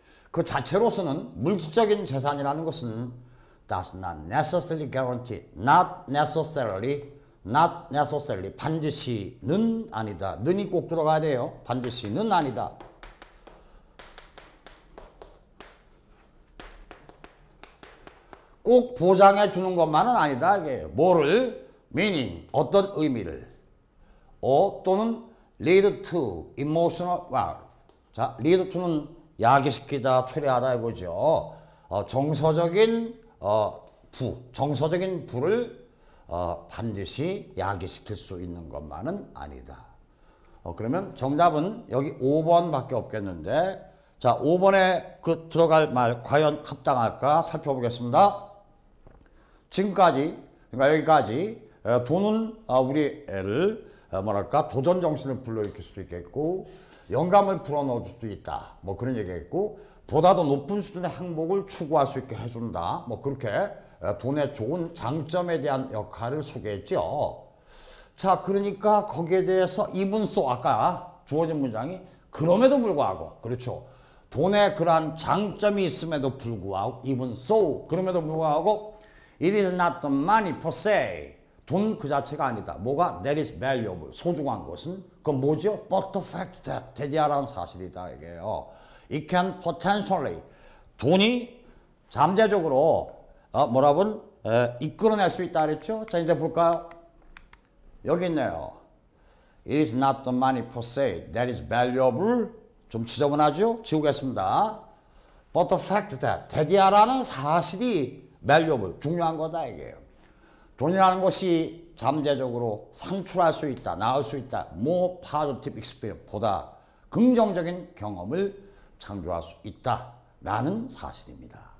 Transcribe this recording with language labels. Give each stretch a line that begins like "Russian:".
Korean: 그 자체로서는 물질적인 재산이라는 것은
English: does not necessarily guarantee, not necessarily,
Korean: 반드시는 아니다. 는이 꼭 들어가야 돼요. 반드시는 아니다. 꼭 보장해 주는 것만은 아니다. 이게 뭐를? meaning, 어떤 의미를. 또는
English: lead to emotional wealth.
Korean: 자, lead to는 야기시키다, 초래하다 이거죠. 정서적인 정서적인 부를 반드시 야기시킬 수 있는 것만은 아니다. 그러면 정답은 여기 5번밖에 없겠는데, 자, 5번에 그 들어갈 말 과연 합당할까 살펴보겠습니다. 지금까지, 그러니까 여기까지 돈은 우리를 뭐랄까 도전 정신을 불러일으킬 수도 있겠고 영감을 불어넣을 수도 있다. 뭐 그런 얘기겠고 보다 더 높은 수준의 행복을 추구할 수 있게 해준다. 뭐 그렇게 돈의 좋은 장점에 대한 역할을 소개했죠. 자, 그러니까 거기에 대해서 even so 아까 주어진 문장이 그럼에도 불구하고 그렇죠. 돈에 그러한 장점이 있음에도 불구하고 even so 그럼에도 불구하고
English: it is not the money per se
Korean: 돈 그 자체가 아니다. 뭐가
English: that is valuable
Korean: 소중한 것은 그건 뭐죠?
English: but the fact that
Korean: 대디하라는 사실이다 이게요.
English: it can potentially
Korean: 돈이 잠재적으로 뭐라군 이끌어낼 수 있다 그랬죠? 자 이제 볼까요? 여기 있네요.
English: It is not the money per se that is valuable.
Korean: 좀 지저분하죠? 지우겠습니다.
English: But the fact that
Korean: 대디하라는 사실이 valuable 중요한 거다 이게요. 돈이라는 것이 잠재적으로 상출할 수 있다, 나올 수 있다.
English: more positive experience
Korean: 보다 긍정적인 경험을 창조할 수 있다라는 사실입니다.